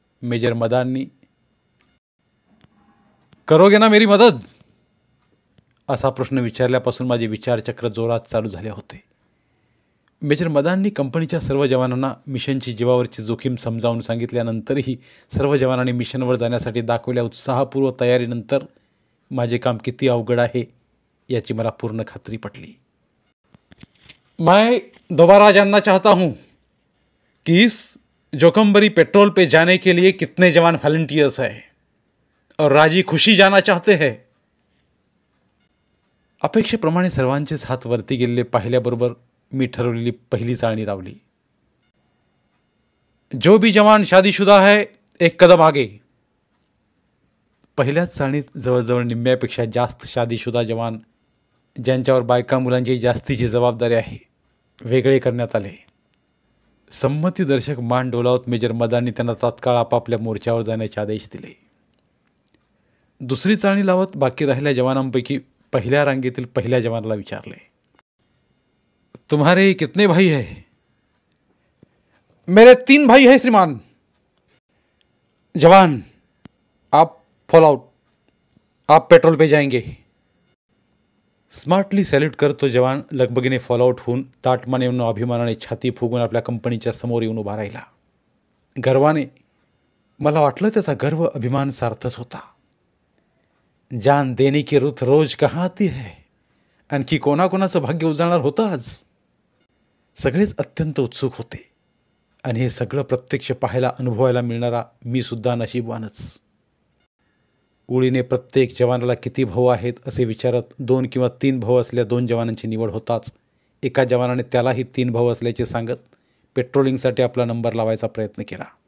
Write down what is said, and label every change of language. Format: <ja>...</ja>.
<mr>Major मदाननी करोगे ना मेरी मदद असा प्रश्न विचारल्यापासून माझे विचारचक्र जोरात चालू झाले होते. मेजर मदाननी कंपनीच्या सर्व जवानांना मिशनची जीवावरची जोखीम समजावून सांगितल्यानंतरही सर्व जवानांनी मिशनवर जाण्यासाठी दाखवलेल्या उत्साहपूर्व तयारीनंतर माझे काम किती अवघड आहे याची मला पूर्ण खात्री पटली.</mr> <hi>मैं दोबारा जानना चाहता हूँ कि इस जोखमभरी पेट्रोल पे जाने के लिए कितने जवान वॉलंटियर्स हैं और राजी खुशी जाना चाहते हैं.</hi> <mr>अपेक्षेप्रमाणे सर्वांचेच हात वरती गेलेले पाहिल्याबरोबर मी ठरवलेली पहिली चाळणी लावली.</mr> <hi>जो भी जवान शादीशुदा है एक कदम आगे.</hi> <mr>पहिल्याच चाळणीत जवळजवळ निम्म्यापेक्षा जास्त शादीशुदा जवान ज्यांच्यावर बायका मुलांची जास्तीची जबाबदारी आहे वेगळे करण्यात आले. संमतीदर्शक मान डोलावत मेजर मदाननी त्यांना तात्काळ आपापल्या मोर्चावर जाण्याचे आदेश दिले. दुसरी चाळणी लावत बाकी राहिलेल्या जवानांपैकी पहिल्या रांगेतील पहिल्या जवानाला विचारले,</mr> <hi>तुम्हारे कितने भाई है? मेरे 3 भाई है श्रीमान. जवान आप फॉल आउट, आप पेट्रोल पे जाएंगे.</hi> <mr>स्मार्टली सॅल्यूट करत तो जवान लगबगीने फॉलआउट होऊन ताटमाने येऊन अभिमानाने छाती फुगून आपल्या कंपनीच्या समोर येऊन उभा राहिला. गर्वाने मला वाटलं त्याचा गर्व अभिमान सार्थच होता.</mr> <hi>जान देने की रुत रोज कहाँ आती है.</hi> <mr>आणखी कोणाकोणाचं भाग्य उजळणार होतं आज. सगळेच अत्यंत उत्सुक होते आणि हे सगळं प्रत्यक्ष पाहायला अनुभवायला मिळणारा मी सुद्धा नशीबवानच. उळीने प्रत्येक जवानाला किती भाऊ आहेत असे विचारत 2 किंवा 3 भाऊ असलेल्या 2 जवानांची निवड होताच एका जवानाने त्यालाही 3 भाऊ असल्याचे सांगत पेट्रोलिंगसाठी आपला नंबर लावायचा प्रयत्न केला.</mr>